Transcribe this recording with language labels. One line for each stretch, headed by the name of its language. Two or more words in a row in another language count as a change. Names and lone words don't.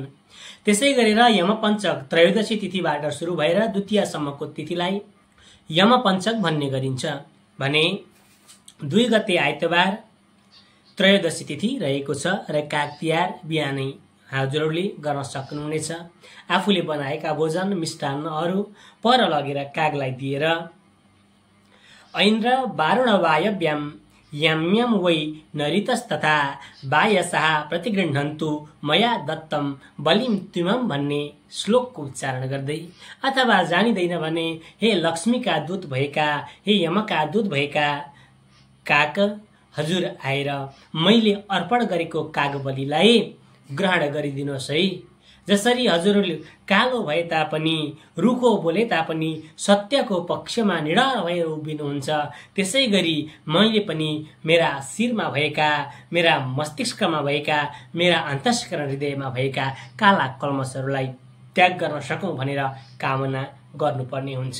Nepali: त्यसै गरेर यमपञ्चक त्रयोदशी तिथिबाट सुरु भएर द्वितीयसम्मको तिथिलाई यमपञ्चक भन्ने गरिन्छ भने 2 गते आइतबार त्रयोदशी तिथि रहेको छ र काग तिहार बिहानै हजुरहरूले गर्न सक्नुहुनेछ। आफूले बनाएका भोजन मिष्टान्नहरू पर लगेर कागलाई दिएर
Sanskrit: ऐन्द्र वारुण वायव्यम यम्यम वै नरितस्तथा वायसः प्रतिगृह्णन्तु मया दत्तम बलिम त्विमं
Nepali: भन्ने श्लोकको उच्चारण गर्दै, अथवा जानिदैन भने हे लक्ष्मीका दूत भएका, हे यमका दूत भएका काग, हजुर आएर मैले अर्पण गरेको काग बलिलाई ग्रहण गरिदिनुहोस् है। जसरी हजुरहरूले कालो भए तापनि, रुखो बोले तापनि सत्यको पक्षमा निडर भएर उभिनुहुन्छ, त्यसै गरी मैले पनि मेरा शिरमा भएका, मेरा मस्तिष्कमा भएका, मेरा अन्तस्करण हृदयमा भएका काला कल्मसहरूलाई त्याग गर्न सकौँ भनेर कामना गर्नुपर्ने हुन्छ।